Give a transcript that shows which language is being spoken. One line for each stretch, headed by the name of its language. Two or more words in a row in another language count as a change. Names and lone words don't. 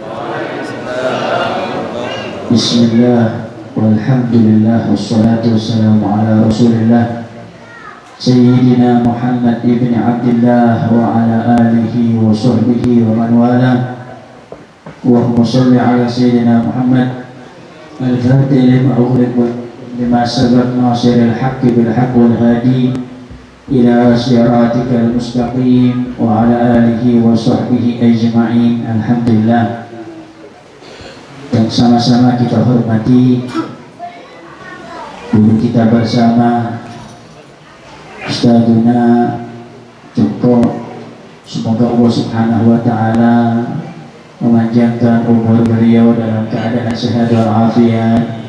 Arabic: بسم الله والحمد لله والصلاة والسلام على رسول الله سيدنا محمد بن عبد الله وعلى آله وصحبه ومن والاه. اللهم صل على سيدنا محمد الفاتح لما أغلق لما سبق ناصر الحق بالحق والهادي إلى صراطك المستقيم وعلى آله وصحبه أجمعين. الحمد لله.
Indonesian: Dan sama-sama kita hormati guru kita bersama Ustadzuna Joko. Semoga Allah
Arabic: سبحانه وتعالى
Indonesian: memanjangkan umur beliau dalam keadaan sehat walafiat.